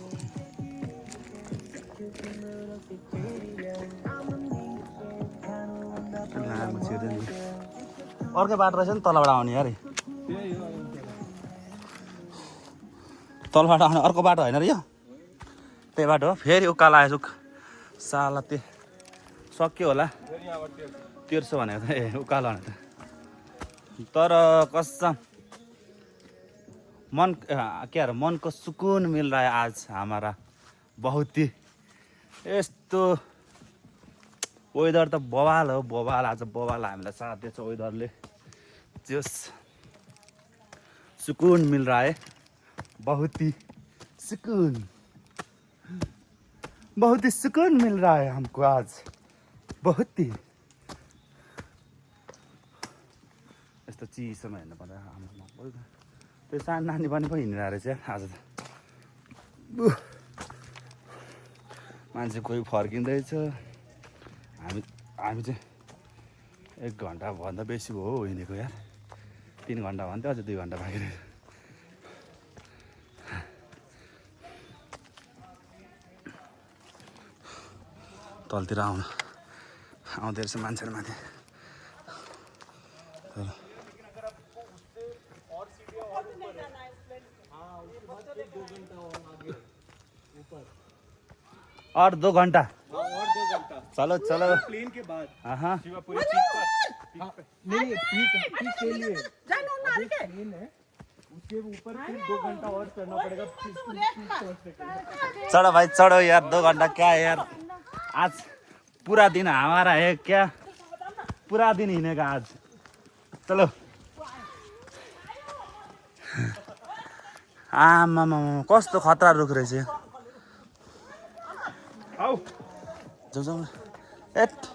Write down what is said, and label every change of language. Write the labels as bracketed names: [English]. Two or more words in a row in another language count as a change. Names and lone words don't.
[Nepali] अर्कै बाटो रहेछ नि तलबाट आउने यार, तलबाट आउने अर्को बाटो होइन र यो, त्यही बाटो हो। फेरि उकालो आएछु साला, त्यो सक्यो होला तेर्सो भनेको त, उकालो भनेको त। [Hindi] तर कसम मन क्या मन को सुकून मिल रहा है आज हमारा बहुत ही। [Nepali] यस्तो वेदर त बवाल हो, बवाल। आज बवाल हामीलाई साथ दिएछ वेदरले। [Hindi] जस सुकून मिल रहा है, बहुत ही सुकून मिल रहा है हमको आज, बहुत ही। [Nepali] यस्तो चिसोमा हिँड्नु पर्दा त्यो सानो नानी पनि पो हिँडिरहेको रहेछ आज त। मान्छे कोही फर्किँदैछ। हामी चाहिँ 1 घन्टाभन्दा बेसी भयो हिँडेको यार। 3 घन्टा भन्थ्यो, अझ 2 घन्टा बाँकी रहेछ। तलतिर आउँदै रहेछ मान्छेहरू माथि। [Hindi] और 2 घंटा चलो प्लेन के बाद हाँ शिवापुरी पीक पर नहीं पीक के लिए प्लेन है, उसके ऊपर फिर 2 घंटा और चढ़ना पड़ेगा। चढ़ो भाई चढ़ो यार, 2 घंटा क्या है यार। आज पूरा दिन हमारा है क्या, पूरा दिन हिँडेगा आज। [Nepali] चलो आमामा कस्तो खतरा रुख रहेछ। [Hindi] आओ जाऊ एट